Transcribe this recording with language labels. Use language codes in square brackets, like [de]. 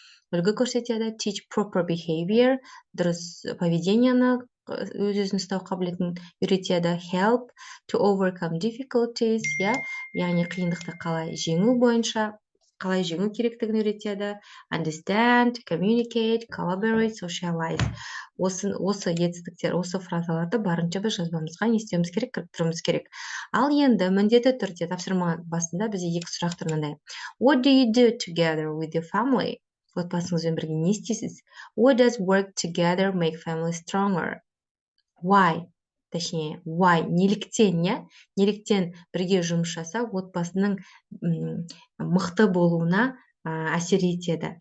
[kk] үлгі көрсетеді, [en] teach proper behavior, [kk] дұрыс поведенияны өзін ұстау қабілетін үйретеді, [en] help to overcome difficulties, [kk] яғни қиындықты қалай жеңу керектігін үйретеді, [en] understand, communicate, collaborate, socialize. [kk] Осы етістіктер, осы фразаларды барынша біз жазбамызға не істеуіміз керек, кіріктіруіміз керек. Ал енді міндетті түрде тапсырма басында бізде 2 сұрақ тұр мынандай. [en] What do you do together with your family? [kk] Отбасыңызбен бірге не істейсіз? [en] What does work together make family stronger? Why? Точнее, why? [kk] Неліктен бірге жұмыс жасау отбасының мықты болуына әсер етеді?